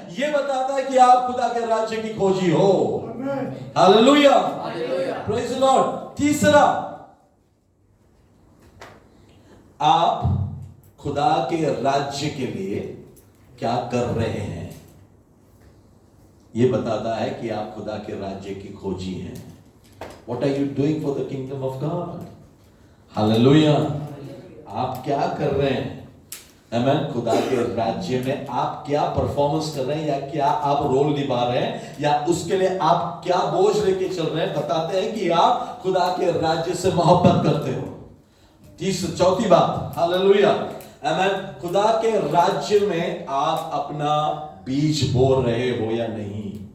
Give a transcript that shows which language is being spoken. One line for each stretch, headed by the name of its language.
Hindi: ये बताता है कि आप खुदा के राज्य की खोजी हो। Hallelujah,
English: Praise Lord.
Hindi: तीसरा, आप खुदा के राज्य के लिए क्या कर रहे हैं, ये बताता है कि आप खुदा के राज्य की खोजी हैं।
English: What are you doing for the kingdom of God?
Hindi: Hallelujah. आप क्या कर रहे हैं? आमेन। खुदा के राज्य में आप क्या परफॉर्मेंस कर रहे हैं, या क्या आप रोल निभा रहे हैं, या उसके लिए आप क्या बोझ लेके चल रहे हैं, बताते हैं कि आप खुदा के राज्य से मोहब्बत करते हो। चौथी बात, हालेलुया, आमेन। खुदा के राज्य में आप अपना बीज बो रहे हो या नहीं?